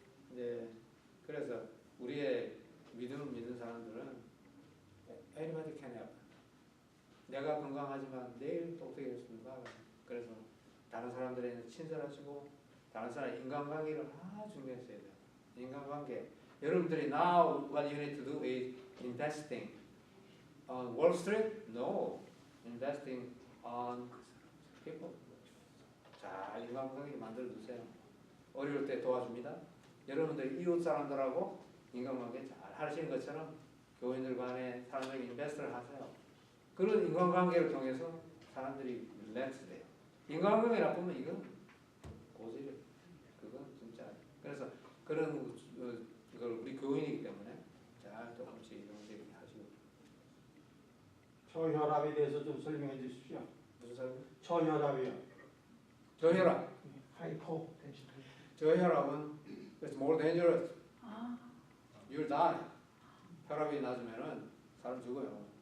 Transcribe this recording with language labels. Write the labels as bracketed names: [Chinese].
[Korean] 이제 그래서 우리의 믿음을 믿는 사람들은 [English] anybody can help. [Korean] 내가 건강하지만 내일 또 어떻게 됐습니까? 그래서 다른 사람들에는 친절하시고 다른 사람 인간관계를 아주 중요했어야 돼요. 인간관계. 여러분들이 [English] now what you need to do is investing on Wall Street? No. Investing on people. [Korean] 잘 인간관계 만들어 두세요. 어려울 때 도와줍니다. 여러분들 이웃 사람들하고 인간관계 잘 하시는 것처럼 교인들 간에 사람들에게 인베스트를 하세요. 그런 인간관계를 통해서 사람들이 릴렉스 돼요. 인간관계 나쁘면 이건 고질이에요. 그건 진짜. 그래서 그런 걸 우리 교인이기 때문에 잘 조금씩 하시고. 저혈압에 대해서 좀 설명해 주십시오. 무슨 사람? 저혈압이요. 저혈압. 하이퍼텐션. 저혈압은 [English] it's more dangerous. You'll die. [Korean] 혈압이 낮으면은 사람 죽어요.